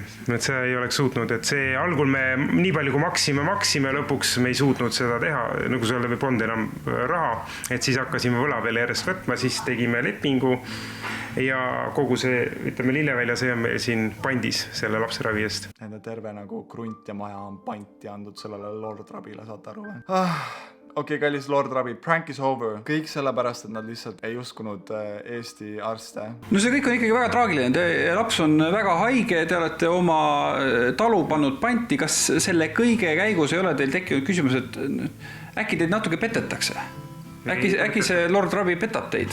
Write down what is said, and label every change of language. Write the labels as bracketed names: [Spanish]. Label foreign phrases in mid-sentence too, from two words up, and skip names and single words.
[Estonian] Et see ei oleks suutnud, et see algul me nii palju kui maksime, lõpuks me ei suutnud seda teha, nagu see oli polnud enam raha, et siis hakkasime võla peale järjest võtma, siis tegime lepingu ja kogu see, ütleme, Lillevälja see on meil siin pandis selle lapseravi eest. Nende terve nagu krunt ja maja on panti andnud sellele Lord Rabile, saate aru või? Okei, kallis Lord Rabi, [English] prank is over. [Estonian] Kõik sellepärast, et nad lihtsalt ei uskunud Eesti arste. No see kõik on ikkagi väga traagiline. Laps on väga haige, te olete oma talu pannud panti. Kas selle kõige käigus ei ole teil tekkinud küsimus, et äkki teid natuke petetakse? Äkki see Lord Rabi petab teid?